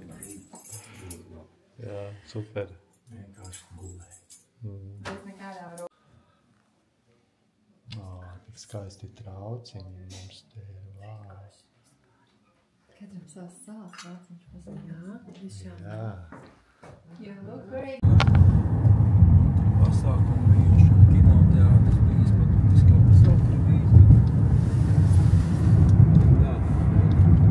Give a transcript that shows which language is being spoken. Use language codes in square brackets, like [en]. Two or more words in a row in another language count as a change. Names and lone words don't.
[lv] Jā, super. Vienkārši gulēji. Tik skaisti trauciņi mums te ir, vau. Katram savas salas trauciņš pasaka. Jā, tiešām. Jā. [en] You look very [lv] Pasākumu bijuši, kinoteātris bijis, bet viss kaut kas vēl tur bijis. Jā.